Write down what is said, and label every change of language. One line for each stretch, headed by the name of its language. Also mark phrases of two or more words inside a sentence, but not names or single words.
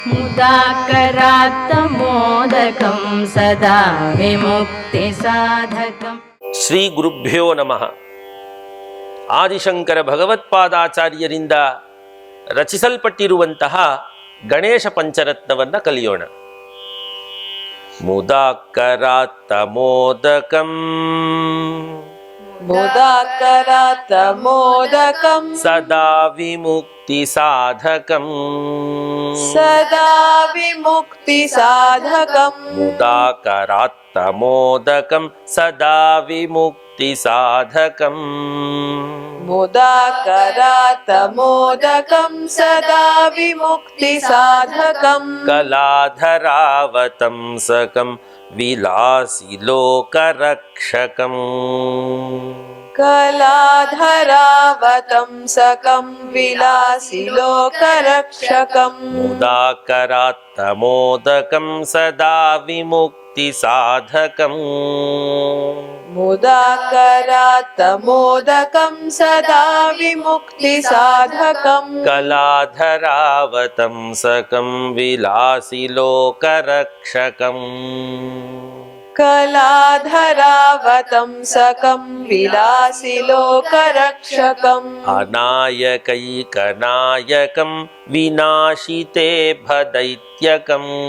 Sanskrit: ಮುದಾಕರಾತ್ತಮೋದಕಂ ಸದಾ ವಿಮುಕ್ತಿ ಸಾಧಕಂ. ಶ್ರೀ ಗುರುಭ್ಯೋ ನಮಃ.
Kannada: ಆದಿಶಂಕರ ಭಗವತ್ಪಾದಾಚಾರ್ಯರಿಂದ ರಚಿಸಲ್ಪಟ್ಟಿರುವಂತಹ ಗಣೇಶ ಪಂಚರತ್ನವನ್ನು ಕಲಿಯೋಣ.
Sanskrit: ಮುದಾಕರಾತ್ತಮೋದಕಂ ಮುದಾಕರಾತ್ತಮೋದಕಂ ಸದಾ ವಿಮುಕ್ತಿ ಸಾಧಕಂ ಸದಾ ವಿಮುಕ್ತಿ ಸಾಧಕಂ ಮುದಾಕರಾತ್ತಮೋದಕಂ ಸದಾ ವಿಮುಕ್ತಿ ಸಾಧಕಂ ಮುದಾಕರಾತ್ತಮೋದಕಂ ಸದಾ ವಿಮುಕ್ತಿ ಸಾಧಕಂ ಕಲಾಧರಾವತಂಸಕಂ ವಿಲಾಸಿ ಲೋಕರಕ್ಷಕಂ ಕಲಾಧರಾವತಂಸಕಂ ವಿಲಾಸಿ ಲೋಕರಕ್ಷಕಂ ಮುದಾಕರಾತ್ತಮೋದಕಂ ಸದಾ ವಿಮುಕ್ತಿ ಸಾಧಕಂ ಮುದಾಕರಾತ್ತಮೋದಕಂ ಸದಾ ವಿಮುಕ್ತಿ ಸಾಧಕಂ ಕಲಾಧರಾವತಂಸಕಂ ವಿಲಾಸಿ ಲೋಕರಕ್ಷಕಂ ಕಲಾಧರಾವತಂಸಕಂ ವಿಲಾಸಿ ಲೋಕರಕ್ಷಕಂ ಅನಾಯಕೈಕನಾಯಕಂ ವಿನಾಶಿತೆ ಭದೈತ್ಯಕಂ